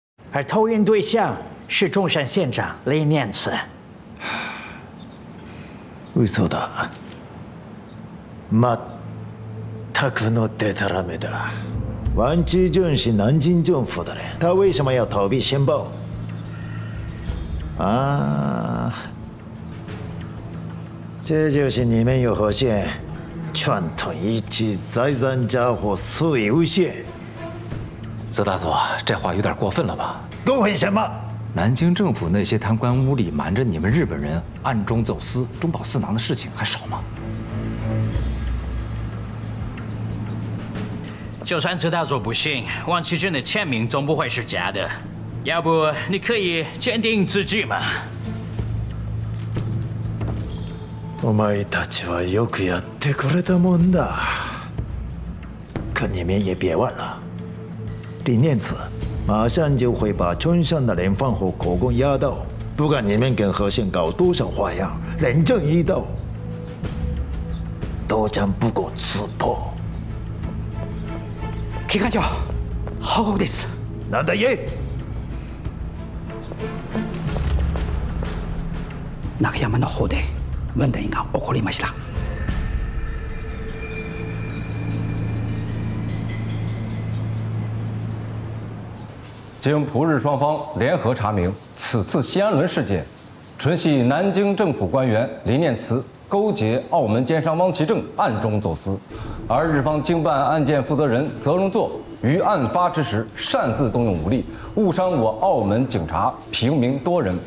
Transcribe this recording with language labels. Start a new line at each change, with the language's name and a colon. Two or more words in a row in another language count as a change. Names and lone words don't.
Chinese: 而投运对象是中山县长李念慈。
Japanese: 嘘だ。全くのデタラメだ。
Chinese: 王志正是南京政府的人，他为什么要逃避申报？啊，这就是你们有何县串通一气，栽赃家伙，肆意诬陷。泽大佐，这话有点过分了吧？过分什么？南京政府那些贪官污吏瞒着你们日本人暗中走私中饱私囊的事情还少吗？就算泽大佐不信，王启正的签名总不会是假的。要不你可以坚定自己吗？
Japanese: お前たちはよくやってくれたもんだ。
Chinese: 可你们也别忘了，李念慈马上就会把村上的人放和口供压倒，不管你们跟和县搞多少花样，人证一到，都将不攻自破。
Japanese: 機関長、報告です。なんだ言え。中山の方で問題が起こりました。
Chinese: 经葡日双方联合查明，此次西安轮事件，纯系南京政府官员李念慈勾结澳门奸商汪其正暗中走私，而日方经办案件负责人泽荣作于案发之时擅自动用武力，误伤我澳门警察平民多人。